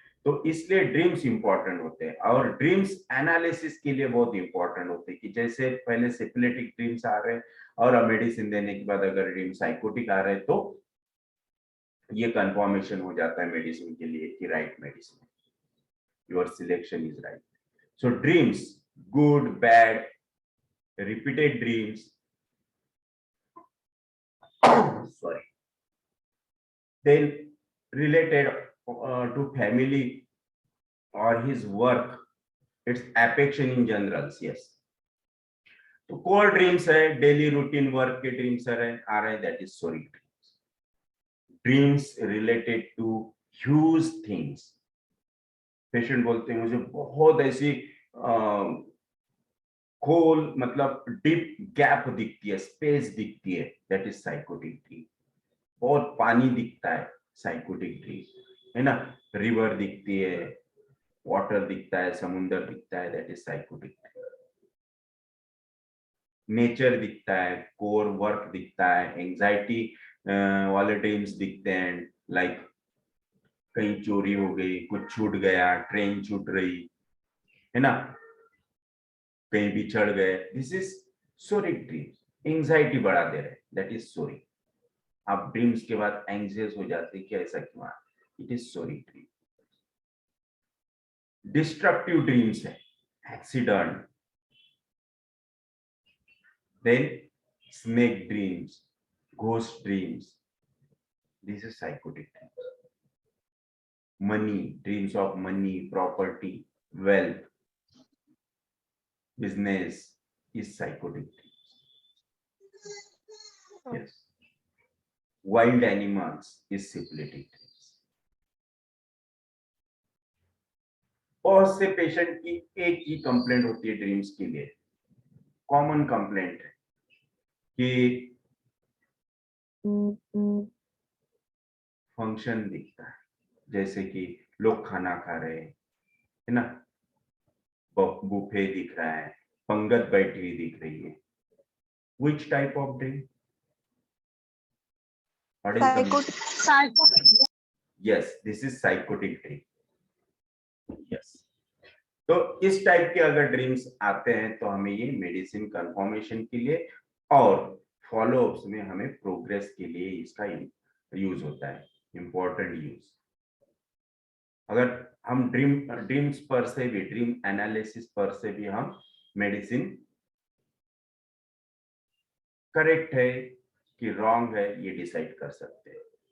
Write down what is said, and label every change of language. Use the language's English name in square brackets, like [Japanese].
[Hindi] तो इसलिए dreams important होते हैं और ड्रीम्स एनालिसिस के लिए बहुत इंपॉर्टेंट होते हैं कि जैसे पहले सिफिलिटिक ड्रीम्स आ रहे हैं और मेडिसिन देने के बाद अगर ड्रीम साइकोटिक आ रहे हैं तो ये कंफर्मेशन हो जाता है मेडिसिन के लिए कि right medicine, [English] Your selection is right. So dreams, good bad, repeated dreams, sorry, then related to family or his work, its affection in general, yes. [Hindi] तो कोर ड्रीम्स है, डेली रूटीन वर्क के dreams आ रहे हैं, [English] That is psoric dreams. Dreams related to huge things, [Hindi] patient बोलते हैं मुझे बहुत ऐसी खोल मतलब डीप गैप दिखती है, स्पेस दिखती है, [English] That is psychotic dream. [Hindi] बहुत पानी दिखता है, साइकोटिक ड्रीम है ना। रिवर दिखती है, वाटर दिखता है, समुद्र दिखता है, [English] That is psychotic dream. [Hindi] Nature दिखता है, कोर वर्क दिखता है, एंजाइटी वाले ड्रीम्स दिखते हैं, लाइक कहीं चोरी हो गई, कुछ छूट गया, ट्रेन छूट रही है ना, कहीं बिछड़ गए, [English] This is psoric dreams. [Hindi] एंजाइटी बढ़ा दे रहे, [English] That is psoric. [Hindi] आप ड्रीम्स के बाद एंग्जियस हो जाते हैं कि ऐसा क्यों है, [English] It is psoric dream. Destructive dreams है, accident, then snake dreams, ghost dreams, this is psychotic dreams. Money, dreams of money, property, wealth, business is psychotic dreams. Yes. Wild animals is syphilitic dreams. [Hindi] बहुत से patient की एक ही complaint होती है dreams के लिए, common complaint है कि फंक्शन दिखता है, जैसे कि लोग खाना खा रहे हैं है ना, बुफे दिख रहा है, पंगत बैठी हुई दिख रही है। [English] Which type of dream? What is the yes, this is psychotic dream. Yes. [Hindi] तो इस टाइप के अगर ड्रीम्स आते हैं तो हमें ये मेडिसिन कंफर्मेशन के लिए और फॉलोअप्स में हमें प्रोग्रेस के लिए इसका यूज होता है, इंपॉर्टेंट यूज। अगर हम ड्रीम्स पर से भी, ड्रीम एनालिसिस पर से भी हम मेडिसिन करेक्ट है कि रॉन्ग है ये डिसाइड कर सकते हैं।